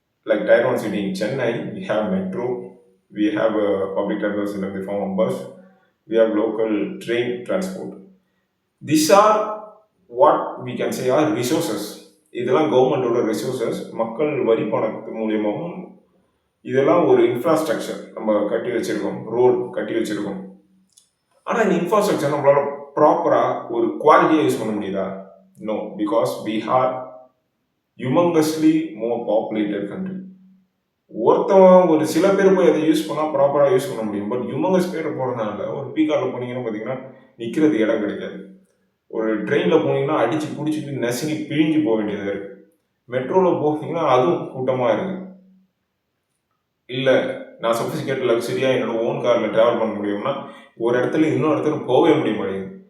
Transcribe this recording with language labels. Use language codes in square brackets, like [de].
[en] Like tier 1 city in Chennai, we have metro, we have a public transport system in the form of bus, we have local train transport. These are what we can say are resources. [ta] இதெல்லாம் கவர்மெண்டோட resources, மக்கள் வரி பணத்து மூலியமாகவும் இதெல்லாம் ஒரு infrastructure நம்ம கட்டி வச்சிருக்கோம், ரோடு கட்டி வச்சிருக்கோம். ஆனால் இந்த இன்ஃப்ராஸ்ட்ரக்சர் நம்மளால ப்ராப்பராக ஒரு குவாலிட்டியாக யூஸ் பண்ண முடியுதா? [en] No, because we are humongously more populated country. [ta] ஒருத்தவன் ஒரு சில பேர் போய் அதை யூஸ் பண்ணால் ப்ராப்பராக யூஸ் பண்ண முடியும். பட் ஹியூமங்கஸ் பேர் போகிறதுனால ஒரு பீகாரில் போனீங்கன்னா பார்த்தீங்கன்னா நிற்கிறதுக்கு இடம் கிடைக்காது. ஒரு ட்ரெயினில் போனீங்கன்னா அடித்து பிடிச்சிட்டு நெசங்கி பிழிஞ்சு போக வேண்டியதாக இருக்குது. மெட்ரோவில் போனீங்கன்னா அதுவும் கூட்டமாக இருக்குது. இல்லை நான் சொஃபிஸ்டிகேட் லக்ஸரியாக என்னோட ஓன் காரில் ட்ராவல் பண்ண முடியும்னா ஒரு இடத்துல இன்னொரு இடத்துல போகவே முடிய மாட்டேங்குது.